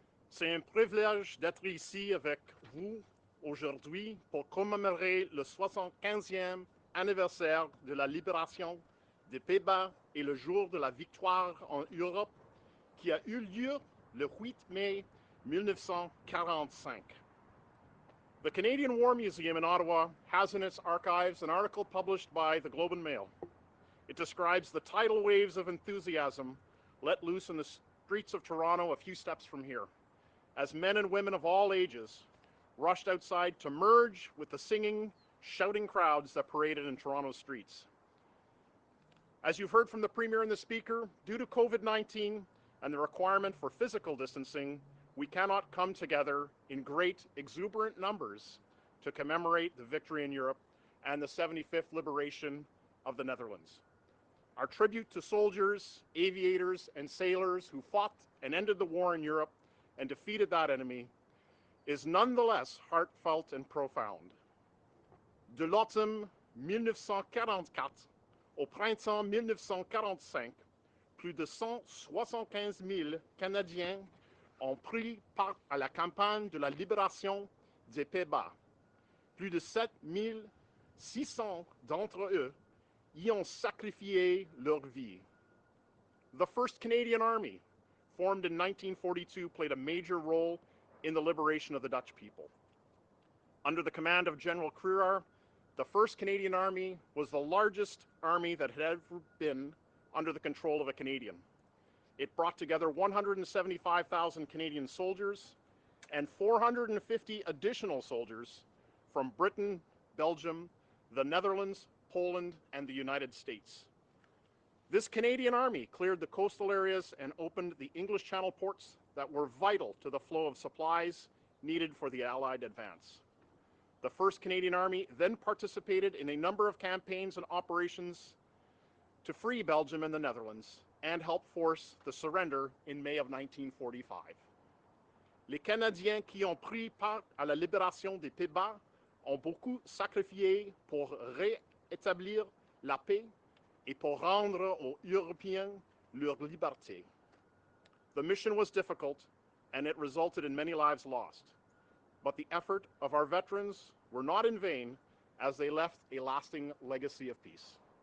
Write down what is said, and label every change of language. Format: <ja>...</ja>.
<fr>C'est un privilège d'être ici avec vous aujourd'hui pour commémorer le 75e anniversaire de la libération des Pays-Bas et le jour de la victoire en Europe qui a eu lieu le 8 mai 1945.</fr> <en>The Canadian War Museum in Ottawa has in its archives an article published by the Globe and Mail. It describes the tidal waves of enthusiasm let loose in the streets of Toronto a few steps from here, as men and women of all ages rushed outside to merge with the singing, shouting crowds that paraded in Toronto's streets. As you've heard from the Premier and the Speaker, due to COVID-19 and the requirement for physical distancing, we cannot come together in great, exuberant numbers to commemorate the victory in Europe and the 75th liberation of the Netherlands. Our tribute to soldiers, aviators, and sailors who fought and ended the war in Europe and defeated that enemy is nonetheless heartfelt and profound.</en> <fr>De l'automne 1944 au printemps 1945, plus de 175 000 Canadiens ont pris part à la campagne de la libération des Pays-Bas. Plus de 7 600 d'entre eux y ont sacrifié leur vie.</fr> <en>The 1st Canadian Army, formed in 1942, played a major role in the liberation of the Dutch people. Under the command of General Kruger, the 1st Canadian Army was the largest army that had ever been under the control of a Canadian. It brought together 175,000 Canadian soldiers and 450 additional soldiers from Britain, Belgium, the Netherlands, Poland, and the United States. This Canadian Army cleared the coastal areas and opened the English Channel ports that were vital to the flow of supplies needed for the Allied advance. The 1st Canadian Army then participated in a number of campaigns and operations to free Belgium and the Netherlands and help force the surrender in May of 1945.</en> <fr>Les Canadiens qui ont pris part à la libération des Pays-Bas ont beaucoup sacrifié pour rétablir la paix et pour rendre aux Européens leur liberté.</fr> <en>The mission was difficult and it resulted in many lives lost. But the effort of our veterans were not in vain as they left a lasting legacy of peace.</en>